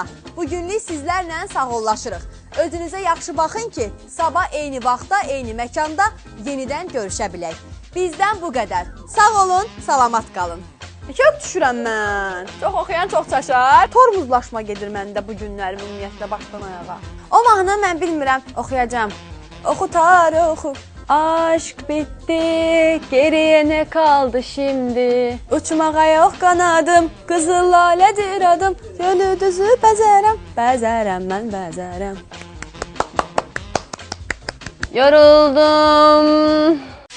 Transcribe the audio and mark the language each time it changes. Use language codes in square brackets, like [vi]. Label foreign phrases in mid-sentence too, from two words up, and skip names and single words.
[az] Bugünlük sizlərlə sağollaşırıq. Özünüzə yaxşı baxın ki, sabah eyni vaxtda, eyni məkanda yenidən görüşə bilək. Bizdən bu qədər. Sağ olun, salamat qalın. Kök düşürəm mən. Çox oxuyan çox çaşar. Tormuzlaşma gedir məndə bu günlərim ümumiyyətlə başdan ayağa. O mahnı mən bilmirəm, oxuyacağam. Oxu tarı oxu. [tr] Aşk bitti, geriye ne kaldı şimdi? Uçmağa yok kanadım, kızıl laledir adım. Gönül düzü bezerem, bezerem ben bezerem. Yoruldum.